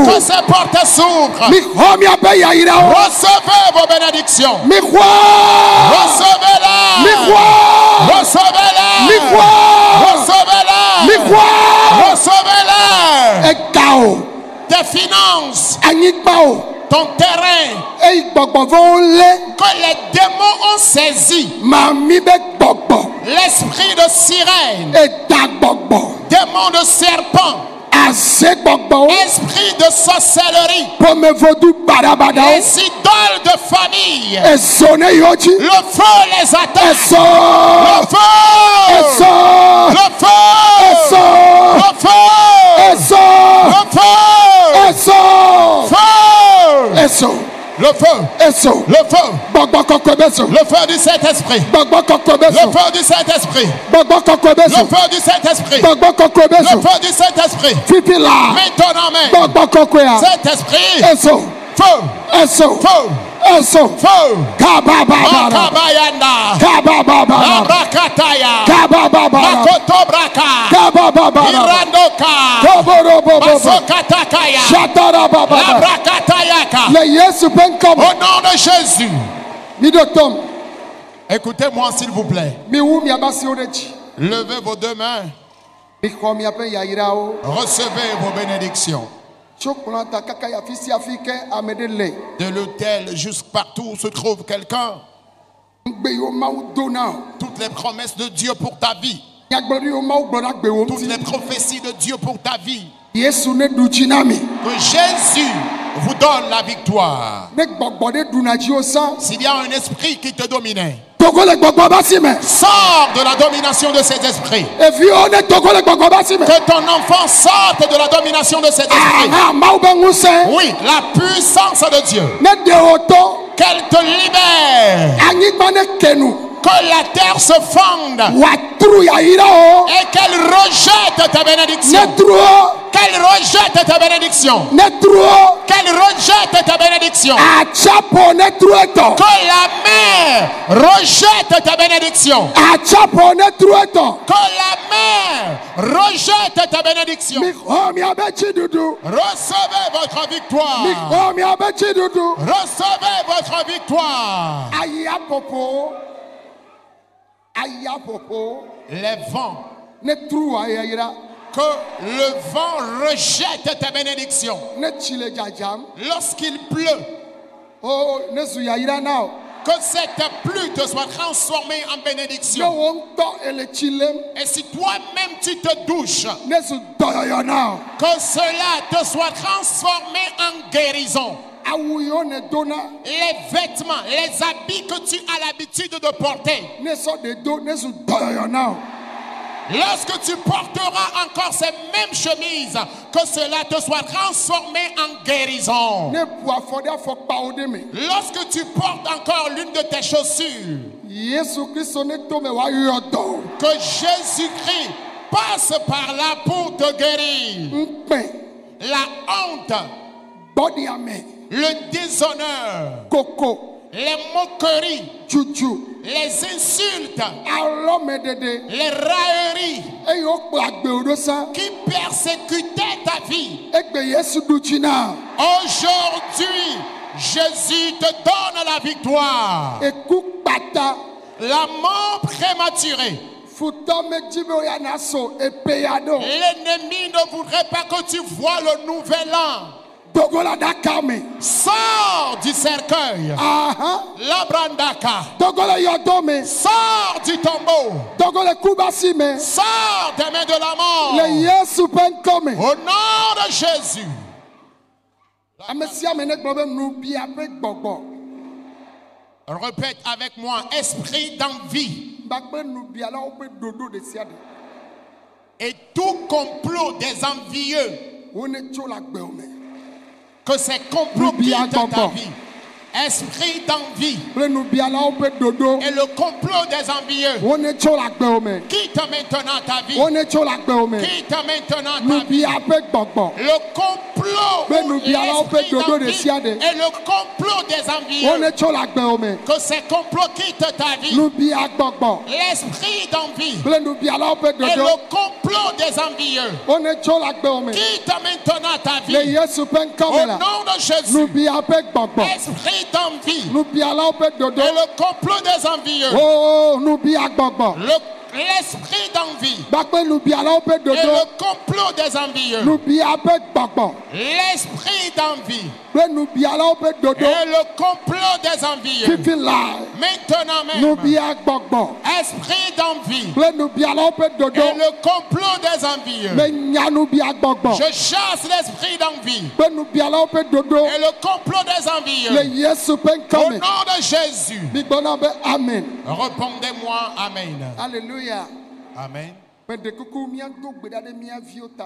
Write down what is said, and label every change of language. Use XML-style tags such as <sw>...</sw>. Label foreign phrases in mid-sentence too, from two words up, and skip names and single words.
<fr>Que ces portes s'ouvrent. Recevez vos bénédictions. Recevez-la. Recevez-la. Recevez-la. Recevez-la. Tes finances, ton terrain</fr> <ee>Eye gbɔgbɔ vɔwo lé.</ee> <fr>que les démons ont saisi.</fr> <ee>Mami be gbɔgbɔ.</ee> <fr>L'esprit de sirène,</fr> <ee>Eta gbɔgbɔ.</ee> <fr>démon de serpent,</fr> <ee>Aze gbɔgbɔwo.</ee> <fr>esprit de sorcellerie,</fr> <ee>Pomevodu badabadawo.</ee> <fr>les idoles de famille.</fr> <ee>Ezo ne yiwo dzi.</ee> <fr>Le feu les attaque.</fr> <ee>Ezo.</ee> <fr>Le feu.</fr> <ee>Ezo.</ee> <fr>Le feu.</fr> <ee>Ezo.</ee> <fr>Le feu.</fr> <ee>Ezo.</ee> <fr>Le feu.</fr> <ee>Ezo.</ee> <fr>Feu.</fr> <ee>Ezo.</ee> <fr>Le feu.</fr> <ee>Ezo.</ee> <fr>Le feu.</fr> <ee>Gbɔgbɔ kɔkɔe be zo.</ee> <fr>Le feu du Saint-Esprit.</fr> <ee>Gbɔgbɔ kɔkɔe be</ee> <fr>Le</fr> <ee>zo.</ee> <fr>feu du Saint-Esprit.</fr> <ee>Gbɔgbɔ kɔkɔe be</ee> <fr>Le</fr> <ee>zo.</ee> <fr>feu du Saint-Esprit.</fr> <ee>Gbɔgbɔ kɔkɔe be</ee> <fr>Le</fr> <ee>zo.</ee> <fr>feu du Saint-Esprit.</fr> <ee>Fifi la.</ee> <fr>Mets ton main.</fr> <ee>Gbɔgbɔ kɔkɔea.</ee> <fr>Saint-Esprit.</fr> <ee>Ezo.</ee> <fr>Feu.</fr> <ee>Ezo.</ee> <fr>Feu.</fr> <ee>Ezo.</ee> <fr>Feu. Kabababara. Makabayanda. Kabababara. Abrakataya. Kabababara. Makotobraka. Kabababara. Irandoka. Koborobobobo. Masokatakaya. Shatarabababa. Labrakatayaka.</fr> <ee>Le Yesu pe</ee> <fr>Au</fr> <ee>nkɔmɔ.</ee> <fr>nom de Jésus.</fr> <ee>Mi do tɔm.</ee> <fr>Écoutez-moi s'il vous plaît.</fr> <ee>Mi wu miaba siwo ɖe dzi.</ee> <fr>Levez vos deux mains.</fr> <ee>Mi xɔ miaƒe yayrawo.</ee> <fr>Recevez vos bénédictions.</fr> <ee>Tso kplɔ ta kaka yi afi sia afi ke ame ɖe le.</ee> <fr>De l'autel jusqu'à partout où se trouve quelqu'un.</fr> <ee>Ŋgbe yiwo Mawu do na o.</ee> <fr>Toutes les promesses de Dieu pour ta vie.</fr> <ee>Nyagblɔɖi yiwo Mawu gblɔ na gbewo</ee> <fr>Toutes</fr> <ee>ŋuti.</ee> <fr>les prophéties de Dieu pour ta vie.</fr> <ee>Yesu ne ɖu dzi na mi.</ee> <fr>Que Jésus vous donne la victoire.</fr> <ee>Ne gbɔgbɔ ɖe ɖuna dziwo sa.</ee> <fr>S'il y a un esprit qui te dominait,</fr> <ee>Togo le gbɔgbɔ ba si me.</ee> <fr>sors de la domination de cet esprit.</fr> <ee>Eviwo ne togo le gbɔgbɔ ba si me.</ee> <fr>Que ton enfant sorte de la domination de cet esprit.</fr> <ee>Aha Mawu be ŋusẽ.</ee> <fr>Oui, la puissance de Dieu.</fr> <ee>Ne ɖe wo to.</ee> <fr>Qu'elle te libère.</fr> <ee>Anyigba ne kenu.</ee> <fr>Que la terre se fonde.</fr> <ee>W'atru yayrawo.</ee> <fr>Et qu'elle rejette ta bénédiction.</fr> <ee>Ne tru wo.</ee> <fr>Qu'elle rejette ta bénédiction.</fr> <ee>Ne tru wo.</ee> <fr>Qu'elle rejette ta bénédiction.</fr> <ee>Atsapo ne tru etɔ.</ee> <fr>Que la mer rejette ta bénédiction.</fr> <ee>Atsapo ne tru etɔ.</ee> <fr>Que la mer rejette ta bénédiction.</fr> <ee>Mi xɔ miabe tsiɖuɖu.</ee> <fr>Recevez votre</fr> <ee>Mi</ee> <fr>victoire.</fr> <ee>xɔ miabe tsiɖuɖu.</ee> <fr>Recevez votre victoire.</fr> <ee>Ayaƒoƒo. Ayaƒoƒo.</ee> <fr>Les vents,</fr> <ee>Ne tru ayayra.</ee> <fr>que le vent rejette ta bénédiction.</fr> <ee>Ne tsi le dzadzam.</ee> <fr>Lorsqu'il pleut,</fr> <ee>Oh ne zu yayra na o.</ee> <fr>que cette pluie te soit transformée en</fr> <ee>Ne</ee> <fr>bénédiction.</fr> <ee>wo ŋutɔ ele tsi lém.</ee> <fr>Et si toi-même tu te douches,</fr> <ee>Ne zu dɔyɔyɔ na o.</ee> <fr>que cela te soit transformé en guérison.</fr> <ee>Awu yiwo ne dona.</ee> <fr>Les vêtements, les habits que tu as l'habitude de porter,</fr> <ee>Ne sɔ de do ne zu dɔyɔyɔ na o.</ee> <fr>lorsque tu porteras encore ces mêmes chemises, que cela te soit transformé en guérison.</fr> <ee>Ne ƒo afɔ ɖe afɔkpawo ɖe me.</ee> <fr>Lorsque tu portes encore l'une de tes chaussures,</fr> <ee>Yesu Kristo ne to me w'ayɔ dɔ.</ee> <fr>que Jésus-Christ passe par là pour te guérir.</fr> <ee>Ŋkpɛ.</ee> <fr>La honte,</fr> <ee>Gbɔɖiame.</ee> <fr>le déshonneur,</fr> <ee>Koko.</ee> <fr>les moqueries,</fr> <ee>Dzudzu.</ee> <fr>les insultes,</fr> <ee>Alɔmeɖeɖe.</ee> <fr>les railleries</fr> <ee>Eye wokplɔ agbewo ɖo sa.</ee> <fr>qui persécutaient ta vie.</fr> <ee>Egbe Yesu ɖu dzi na.</ee> <fr>Aujourd'hui, Jésus te donne la victoire.</fr> <ee>Eku kpata.</ee> <fr>La mort prématurée.</fr> <ee>Futɔ medzi be woyana so epeya ɖo.</ee> <fr>L'ennemi ne voudrait pas que tu vois le nouvel an.</fr> <ee>Dogo la ɖaka me.</ee> <fr>Sors du cercueil. Aha. Labrandaka.</fr> <ee>Dogo le yɔdo me.</ee> <fr>Sors du tombeau.</fr> <ee>Dogo le kubasi me.</ee> <fr>Sors des mains de la mort.</fr> <ee>Le Yesu ƒe ŋkɔ me.</ee> <fr>Au nom de Jésus.</fr> <ee>Ame sia ame ne gblɔ be nubia ƒe gbɔgbɔ.</ee> <fr>Répète avec moi. Esprit d'envie.</fr> <ee>Gbagbe nubialawo ƒe ɖoɖo ɖe sia ɖe.</ee> <fr>Et tout complot des envieux.</fr> <ee>Wo ne tso le agbewo me.</ee> <fr>Que ces complots quittent ta vie. Esprit d'envie.</fr> <ee>Kple nubialawo ƒe ɖoɖo.</ee> <fr>Et le complot des envieux.</fr> <ee>Wo ne tso le agbewo me.</ee> <fr>Quitte maintenant ta vie.</fr> <ee>Wo ne tso le agbewo me.</ee> <fr>Quitte maintenant ta vie.</fr> <ee>Nubia ƒe gbɔgbɔ.</ee> <fr>Le complot</fr> <ee>Be nubialawo ƒe</ee> <fr>l'esprit</fr> <ee>ɖoɖo ɖe</ee> <fr>d'envie</fr> <ee>sia ɖe.</ee> <fr>et le complot des</fr> <ee>Wo</ee> <fr>envieux.</fr> <ee>ne tso le agbewo me.</ee> <fr>Que ces complots quittent ta vie.</fr> <ee>Nubia gbɔgbɔ.</ee> <fr>L'esprit d'envie</fr> <ee>Kple nubialawo ƒe</ee> <fr>et le</fr> <ee>ɖoɖo.</ee> <fr>complot des envieux.</fr> <ee>Wo ne tso le agbewo me.</ee> <fr>Quitte maintenant ta</fr> <ee>Le</ee> <fr>vie.</fr> <ee>Yesu ƒe ŋkɔ me</ee> <fr>Au</fr> <ee>la.</ee> <fr>nom de Jésus.</fr> <ee>Nubia ƒe gbɔgbɔ.</ee> <fr>Esprit d'envie</fr> <ee>Nubialawo ƒe</ee> <fr>et</fr> <ee>ɖoɖo.</ee> <fr>le complot des envieux.</fr> <ee>Oh nubia gbɔgbɔ.</ee> <fr>L'esprit d'envie d'envie</fr> <ee>Bakpe nubialawo pe</ee> <fr>et</fr> <ee>dodo.</ee> <fr>le complot des envieux.</fr> <ee>Nubia pe gbɔgbɔ.</ee> <fr>L'esprit d'envie</fr> <ee>Pe nubialawo pe dodo.</ee> <fr>et le complot des envieux.</fr> <ee>Fifi la.</ee> <fr>Maintenant même,</fr> <ee>Nubia gbɔgbɔ.</ee> <fr>esprit d'envie</fr> <ee>Pe nubialawo pe dodo.</ee> <fr>et le complot des envieux.</fr> <ee>Me nya nubia gbɔgbɔ.</ee> <fr>Je chasse l'esprit d'envie</fr> <ee>Pe nubialawo pe dodo.</ee> <fr>et le complot des</fr> <ee>Le</ee> <fr>envieux.</fr> <ee>Yesu pe</ee> <fr>Au</fr> <ee>nkame.</ee> <fr>nom de Jésus,</fr> <ee>Migbɔna be amen.</ee> <fr>répondez-moi Amen. Alléluia. Amen.</fr> <ee>Me de kuku miado gbeda de mia viwo ta</ee>